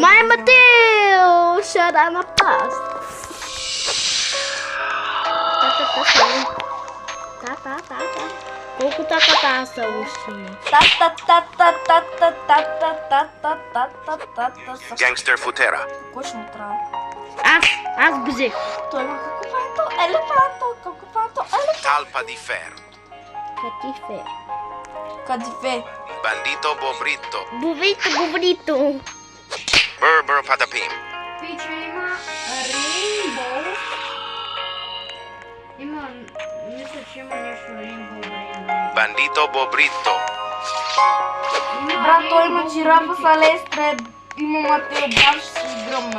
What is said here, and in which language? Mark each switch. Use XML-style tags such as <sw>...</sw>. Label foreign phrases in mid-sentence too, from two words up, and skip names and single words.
<bg>Май Матео! Шара на пас! Та. Колко та са още има? Gangster Futera. Кой ще му трябва? Аз бежех. Той има какофанто, Talpa di ferro. Катифе. Кадифе. Bandito Bobrito. Бовито. Berber Patapim. Пича има Рейнбоу. Мисля, че има нещо Рейнбоу. Bandito Bobrito. Брат, той има жирафа с Алестре. Има Матео, баш си гръмна.</bg>